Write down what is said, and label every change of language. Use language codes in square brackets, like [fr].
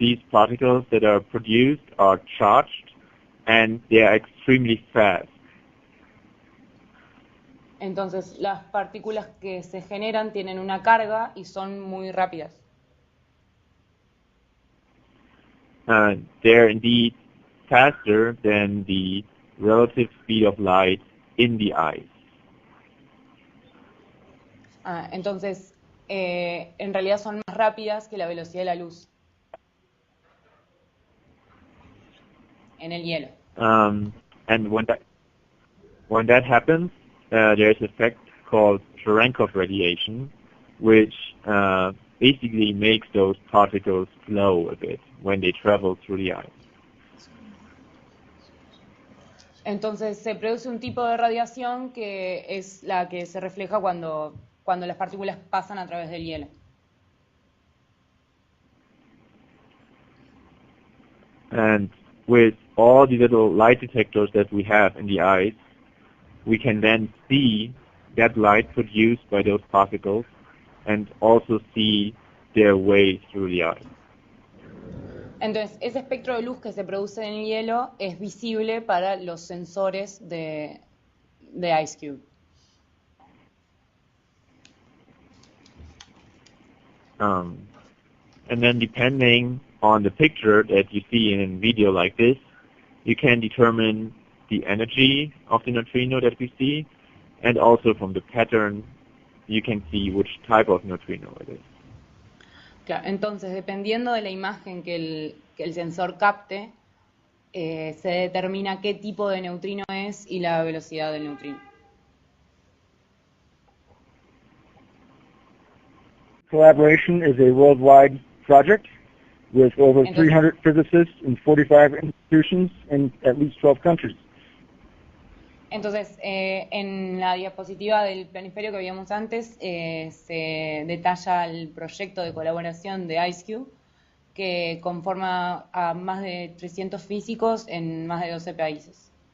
[en] particles that are produced are charged, and they are extremely fast. [es] Entonces, las partículas que se generan tienen una carga y son muy rápidas. [en] They're indeed faster than the relative speed of light in the ice. [es] Entonces, en realidad son más rápidas que la velocidad de la luz en el hielo. [en] And when that happens, there's an effect called Cherenkov radiation, which basically makes those particles glow a bit when they travel through the ice. [es] Entonces se produce un tipo de radiación que es la que se refleja cuando las partículas pasan a través del hielo. [en] And with all the little light detectors that we have in the ice, we can then see that light produced by those particles and also see their way through the ice. [es] Entonces, ese espectro de luz que se produce en el hielo es visible para los sensores de IceCube. [en] And then depending on the picture that you see in a video like this, you can determine the energy of the neutrino that we see, and also from the pattern you can see which type of neutrino it is. [es] Claro, entonces, dependiendo de la imagen que el sensor capte, se determina qué tipo de neutrino es y la velocidad del neutrino. [en] Collaboration is a worldwide project with over 300 physicists in 45 institutions in at least 12 countries. [es] Entonces, en la diapositiva del planisferio que veíamos antes, se detalla el proyecto de colaboración de IceCube, que conforma a más de 300 físicos en más de 12 países.